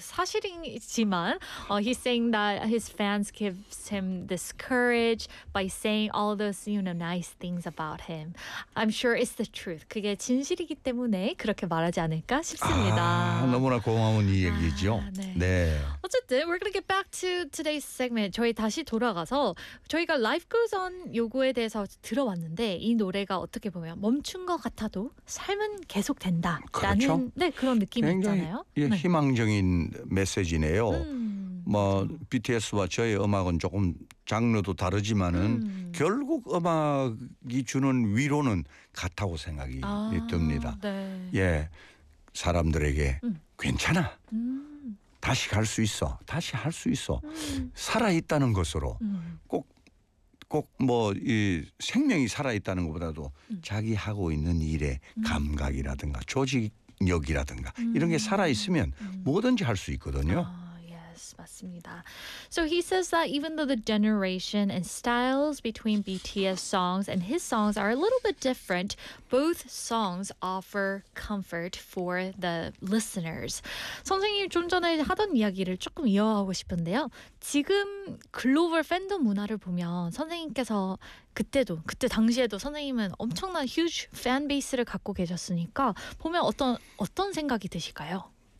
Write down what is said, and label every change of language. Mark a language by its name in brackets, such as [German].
[Korean] 사실이지만, [English] he's saying that his fans give him this courage by saying all those, you know, nice things about him. I'm sure it's the truth. [Korean] 그게 진실이기 때문에 그렇게 말하지 않을까 싶습니다. 아, 너무나 고마운 이 얘기죠. 아, 네. 네. 어쨌든 [English] we're gonna get back to today's segment. [Korean] 저희 다시 돌아가서 저희가 Life Goes On 요구에 대해서 들어왔는데 이 노래가 어떻게 보면 멈춘 것 같아도 삶은 계속된다. 그렇죠. 네, 그런 느낌이 굉장히, 있잖아요. 예, 네. 희망적인 메시지네요. 뭐 BTS와 저의 음악은 조금 장르도 다르지만은 결국 음악이 주는 위로는 같다고 생각이 듭니다. 네. 예, 사람들에게 괜찮아. 다시 갈 수 있어. 다시 할 수 있어. 살아있다는 것으로 꼭 꼭 뭐 이 생명이 살아있다는 것보다도 자기 하고 있는 일의 감각이라든가 조직력이라든가 이런 게 살아있으면 뭐든지 할 수 있거든요. 아. 맞습니다. [English] So he says that even though the generation and styles between BTS songs and his songs are a little bit different, both songs offer comfort for the listeners. [Korean] 선생님 좀 전에 하던 이야기를 조금 이어가고 싶은데요. 지금 글로벌 팬덤 문화를 보면 선생님께서 그때도 그때 당시에도 선생님은 엄청난 [English] huge fan base [Korean] 를 갖고 계셨으니까 보면 어떤 생각이 드실까요?